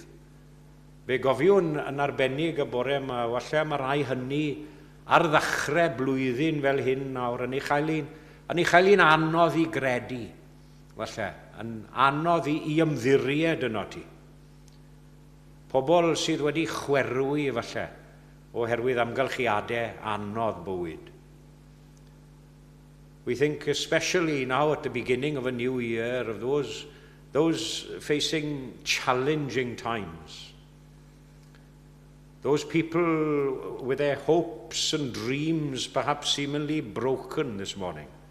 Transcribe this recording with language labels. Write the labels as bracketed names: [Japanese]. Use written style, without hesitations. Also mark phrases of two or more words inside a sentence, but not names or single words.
[Welsh] Fe gofiwn yn arbennig y bore yma, walle mae rai hynny ar ddechrau blwyddyn fel hyn nawr, yn ei chael i'n anodd i gredu, walle, yn anodd i ymddiried yno ti. Pobl sydd wedi chwerwi, falle, oherwydd amgylchiadau anodd bywyd. [English] We think especially now at the beginning of a new year of those facing challenging times. Those people with their hopes and dreams perhaps seemingly broken this morning.